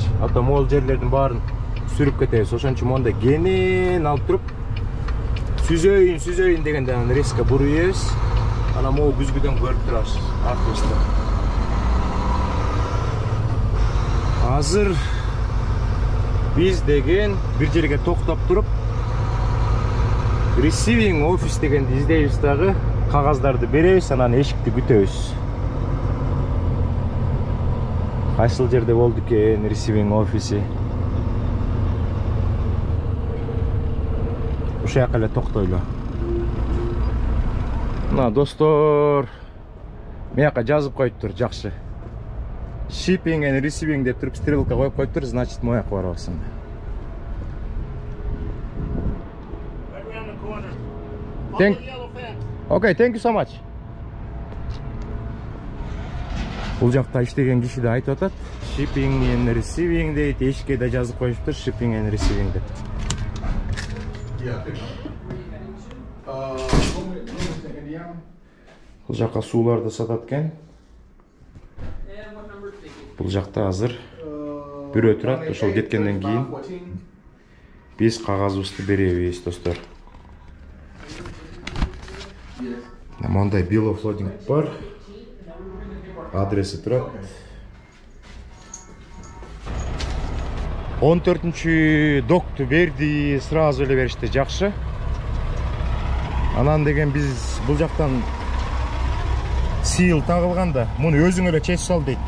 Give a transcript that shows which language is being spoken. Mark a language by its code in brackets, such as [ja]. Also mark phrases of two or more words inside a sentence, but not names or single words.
[ru] А то [ky] могул жерлердин баарын сүрүп кетебиз. Ошон үчүн монда кенен алып туруп, сүзөйүн дегенде анан резко буруйбуз. Ана могу күзгүдөн көрүп турабыз артыбызды. Азыр биз деген бир жерге токтоп туруп, [en] receiving office [ky] дегенди издейбиз дагы, кагаздарды беребиз, анан эшикти күтөбүз. Кайсыл жерде болду экен [en] receiving office? [ky] Ушул жака эле токтойлу. Мына достор, мияка жазып коюптур, жакшы. [en] Shipping and receiving [ky] деп туруп стрелка коюп коюптур, значит мояка барабыз. Okay, thank you so much. Бул жакта иштеген киши да айтып атат. [en] Shipping and receiving [ky] дейт. Эшикке да жазып коюптур, [en] shipping and receiving [ky] деп. Бул жакка сууларды сатат экен. Бул жакта азыр бирөө турат, ошол кеткенден кийин биз кагазыбызды беребиз, достор. Мондай [en] bill of lading [ky] бар. Адреси турат. 14-чү докту берди, сразу эле беришти, жакшы. Анан деген биз бул жактан seal тагылганда, муну өзүң эле чечип сал дейт.